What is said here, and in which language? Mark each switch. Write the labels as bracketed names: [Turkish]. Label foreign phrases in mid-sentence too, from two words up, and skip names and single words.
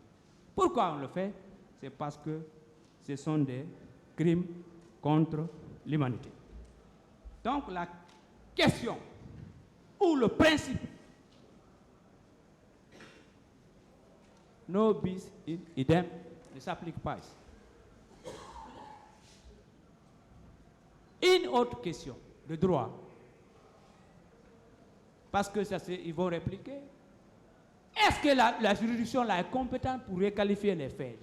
[French] Pourquoi on le fait? C'est parce que ce sont des crimes contre l'humanité. Donc la question ou le principe [Latin] no bis in idem [French] ne s'applique pas ici. Une autre question de droit, parce que ils vont répliquer. Est-ce que la juridiction là est compétente pour requalifier les faits?